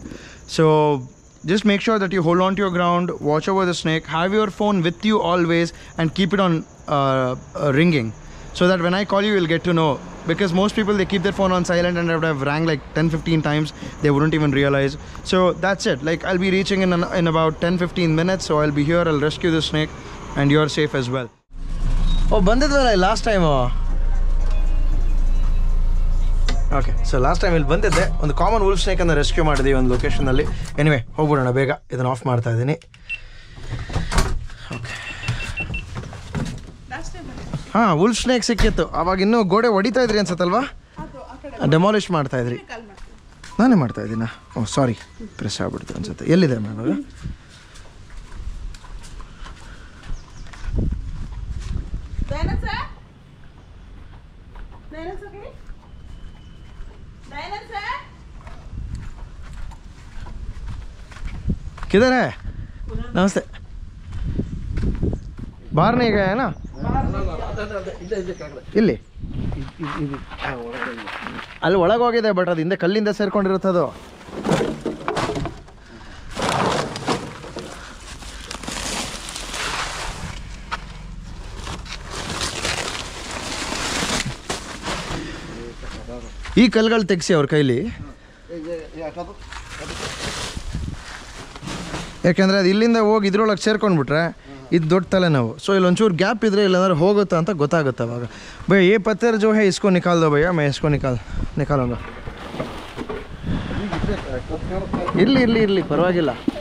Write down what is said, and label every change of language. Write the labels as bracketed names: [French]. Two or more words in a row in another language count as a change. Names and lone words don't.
[English] So just make sure that you hold on to your ground, watch over the snake, have your phone with you always and keep it on ringing, so that when I call you, you'll get to know. Because most people, they keep their phone on silent and have rang like 10-15 times, they wouldn't even realize. So that's it. Like I'll be reaching in about 10-15 minutes, so I'll be here, I'll rescue the snake and you're safe as well. [Kannada] Oh, bandidwala [English] last time. okay, so last time [Kannada] ಇಲ್ಲಿ ಬಂದಿದ್ದೆ, ಒಂದು [English] common wolf snakeನ್ನು [Kannada] ರೆಸ್ಕ್ಯೂ ಮಾಡಿದ್ವಿ ಒಂದು ಲೊಕೇಶನಲ್ಲಿ. ಎನಿವೆ ಹೋಗ್ಬಿಡೋಣ ಬೇಗ, ಇದನ್ನು ಆಫ್ ಮಾಡ್ತಾ ಇದ್ದೀನಿ. ಓಕೆ, ಹಾಂ, [English] wolf snake [Kannada] ಸಿಕ್ಕಿತ್ತು. ಅವಾಗ ಇನ್ನೂ ಗೋಡೆ ಹೊಡಿತಾ ಇದ್ರಿ ಅನ್ಸತ್ತಲ್ವಾ, ಡೆಮಾಲಿಷ್ ಮಾಡ್ತಾ ಇದ್ರಿ. ನಾನೇ ಮಾಡ್ತಾ ಇದ್ದೀನ? [English] oh sorry, [Kannada] ಪ್ರೆಸ್ ಆಗ್ಬಿಡ್ತು ಅನ್ಸುತ್ತೆ. ಎಲ್ಲಿದೆ ಮ್ಯಾಮ್ ಅದು? [Hindi] किधर है? नमस्ते. बाहर नहीं गया है ना? [Kannada] ಇಲ್ಲಿ ಅಲ್ಲಿ ಒಳಗೆ ಹೋಗಿದೆ, ಬಟ್ ಅದು ಹಿಂದೆ ಕಲ್ಲಿಂದ ಸೇರ್ಕೊಂಡಿರುತ್ತದು. ಈ ಕಲ್ಲುಗಳು ತೆಗೆಸಿ ಅವ್ರ ಕೈಲಿ, ಯಾಕೆಂದರೆ ಅದು ಇಲ್ಲಿಂದ ಹೋಗಿ ಇದ್ರೊಳಗೆ ಸೇರ್ಕೊಂಡ್ಬಿಟ್ರೆ ಇದು ದೊಡ್ಡ ತಲೆನೋವು. ಸೊ ಇಲ್ಲಿ ಒಂಚೂರು ಗ್ಯಾಪ್ ಇದ್ದರೆ ಇಲ್ಲಾಂದ್ರೆ ಹೋಗುತ್ತಾ ಅಂತ ಗೊತ್ತಾಗುತ್ತೆ ಅವಾಗ. [Hindi] ಭಯ ये पत्थर जो है इसको निकाल दो भैया, मैं इसको निकालूंगा. [Kannada] ಇರಲಿ ಪರವಾಗಿಲ್ಲ.